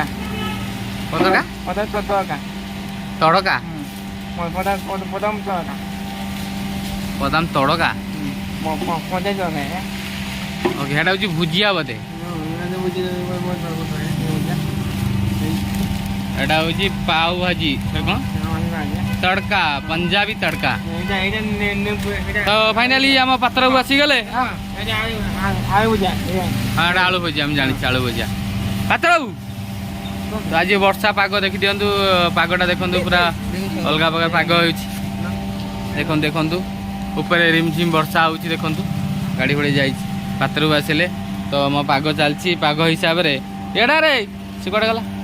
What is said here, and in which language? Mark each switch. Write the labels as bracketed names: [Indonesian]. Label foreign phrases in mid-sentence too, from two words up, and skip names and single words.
[Bangla] তড়কা তড়কা বাদাম তড়কা বাদাম তড়কা পঞ্চাশ টাকা ওকে এটা হচ্ছে ভুজিয়া বোধে এটা হচ্ছে পাও ভাজি [Odia] କ'ଣ ତଡ଼କା ପଞ୍ଜାବୀ ତଡ଼କା ତ ଫାଇନାଲି ଆମ ପାତ୍ରକୁ ଆସିଗଲେ ହଁ ଏଇଟା ଆଳୁ ଭଜା ଆମେ ଜାଣିଛୁ ଆଳୁ ଭଜା ପାତ୍ରବାବୁ ତ ଆଜି ବର୍ଷା ପାଗ ଦେଖିଦିଅନ୍ତୁ ପାଗଟା ଦେଖନ୍ତୁ ପୁରା ଅଲଗା ପ୍ରକାର ପାଗ ହେଉଛି ଦେଖନ୍ତୁ ଉପରେ ରିମଝିମ୍ ବର୍ଷା ହେଉଛି ଦେଖନ୍ତୁ ଗାଡ଼ି ଫାଡ଼ି ଯାଇଛି ପାତ୍ରକୁ ଆସିଲେ ତ ମୋ ପାଗ ଚାଲିଛି ପାଗ ହିସାବରେ ଏଡ଼ାରେ ସେ କୁଆଡ଼େ ଗଲା